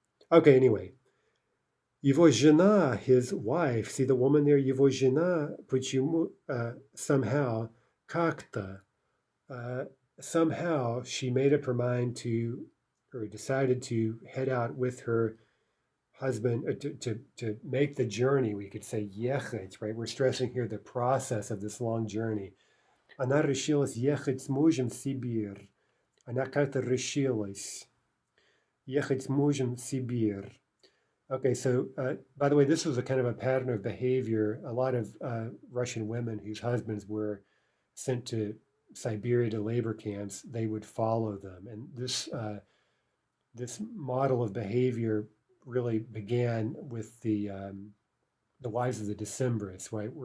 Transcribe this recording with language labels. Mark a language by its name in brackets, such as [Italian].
[English] Okay, anyway, [Russian] его жена, [English] his wife, see the woman there, его жена, [Russian] почему [English] somehow, [Russian] как-то, [English] somehow she made up her mind to, or decided to head out with her husband to make the journey. We could say ехать, right? We're stressing here the process of this long journey. [Russian] Она решилась ехать с мужем в Сибирь. Она как-то решилась ехать с мужем в Сибирь. [English] Okay, so by the way, this was a kind of a pattern of behavior. A lot of Russian women whose husbands were sent to Siberia to labor camps, they would follow them, and this model of behavior really began with the wives of the Decembrists, right?